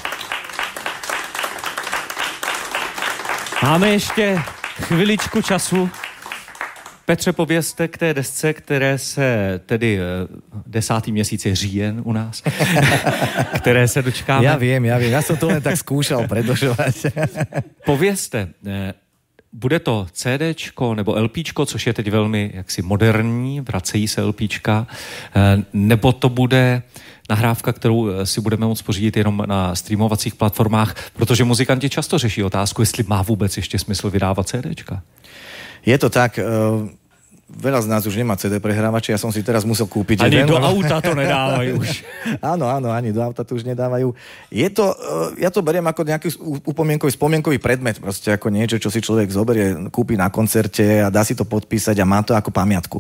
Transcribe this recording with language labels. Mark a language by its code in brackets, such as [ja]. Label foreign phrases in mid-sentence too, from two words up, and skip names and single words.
[cs] Máme ještě chviličku času. Petře, povězte k té desce, které se tedy 10. měsíc je říjen u nás, které se dočkáme. [sk] Ja viem, ja som to len tak skúšal predošovať. [cs] Povězte, bude to CDčko nebo LPčko, což je teď velmi jaksi moderní, vracejí se LPčka, nebo to bude nahrávka, kterou si budeme moct pořídit jenom na streamovacích platformách, protože muzikanti často řeší otázku, jestli má vůbec ještě smysl vydávat CDčka. [sk] Je to tak, veľa z nás už nemá CD prehrávače, ja som si teraz musel kúpiť ani jeden. Do auta to nedávajú už. Áno, ani do auta to už nedávajú. Je to, ja to beriem ako nejaký spomienkový predmet, proste ako niečo, čo si človek zoberie, kúpi na koncerte a dá si to podpísať a má to ako pamiatku.